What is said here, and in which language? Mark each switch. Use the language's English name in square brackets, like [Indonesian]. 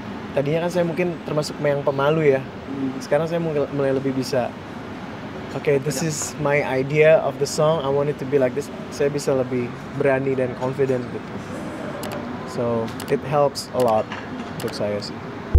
[Indonesian] Tadinya kan saya mungkin termasuk yang pemalu ya. Sekarang saya mulai lebih bisa [English] Okay, this is my idea of the song. I want it to be like this. [Indonesian] Saya bisa lebih berani dan confident gitu. [English] So it helps a lot [Indonesian] untuk saya sih.